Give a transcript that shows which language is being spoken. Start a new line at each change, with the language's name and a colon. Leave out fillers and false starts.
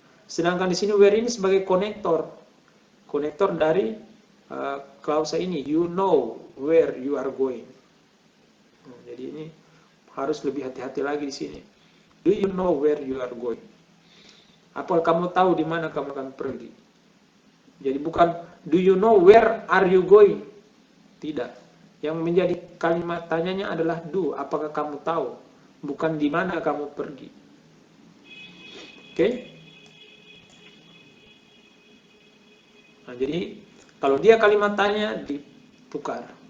Indonesian: Sedangkan di sini where ini sebagai konektor dari klausa ini.
English: You know where you are going.
Indonesian: Nah, jadi ini harus lebih hati-hati lagi di sini.
English: Do you know where you are going?
Indonesian: Apa kamu tahu di mana kamu akan pergi? Jadi bukan
English: do you know where are you going?
Indonesian: Tidak. Yang menjadi kalimat tanyanya adalah do. Apakah kamu tahu? Bukan di mana kamu pergi. Oke? Nah, jadi kalau dia kalimat tanya ditukar.